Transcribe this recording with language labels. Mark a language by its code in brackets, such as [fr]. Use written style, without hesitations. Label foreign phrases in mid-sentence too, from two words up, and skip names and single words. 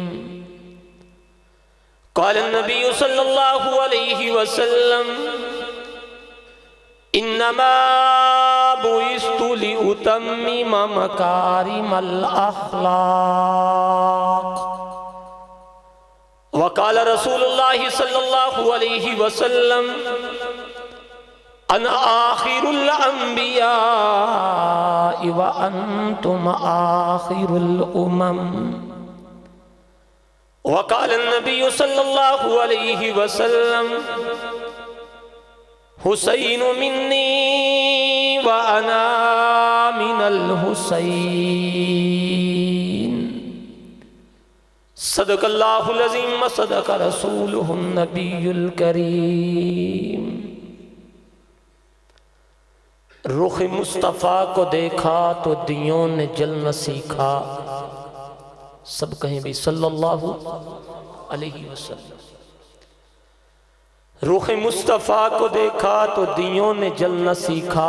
[ar] قال النبي صلى الله عليه وسلم إنما بعثت لأتمم مكارم الأخلاق. وقال رسول الله صلى الله عليه وسلم أنا آخر الأنبياء وأنتم آخر الأمم. وقال النبي صلى الله عليه وسلم حسين مني وأنا من الحسين. صدق الله العظيم وصدق رسوله النبي الكريم. [ur] رخ مصطفیٰ کو دیکھا تو دیوں نے جلنا سیکھا. سب کہیں بھی [ar] صلى الله عليه وسلم. [ur] رخ مصطفیٰ کو دیکھا تو دیوں نے جلنا سیکھا.